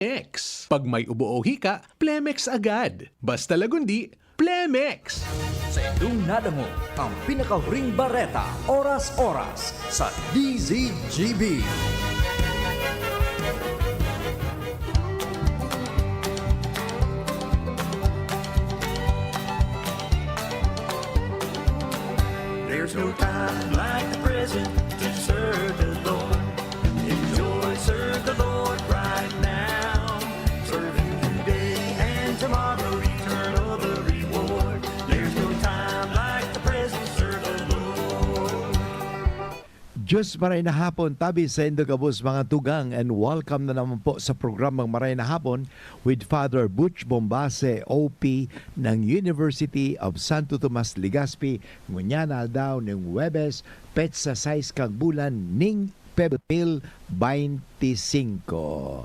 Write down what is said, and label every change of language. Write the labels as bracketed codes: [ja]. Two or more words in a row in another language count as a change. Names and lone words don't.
[tl] Plemex. Pag may ubo o hika, Plemex agad. Basta lagundi, Plemex. [bik] Sa inyong nadamo ang pinakahuring bareta, oras-oras sa DZGB. [en] There's no time like the present to serve the Lord. Enjoy, serve the Lord right now. Serve Him today and tomorrow, eternal the reward. There's no time like the present, serve the Lord. [bik] Diyos maray na hapon, tabi sa Indogabos mga tugang, [en] and welcome [bik] na naman po sa programang Maray na Hapon with Father Butch Bombase, OP ng University of Santo Tomas, Legazpi. Ngunyana daw ng Webes, petsa 6 kang bulan ning Pebril 25.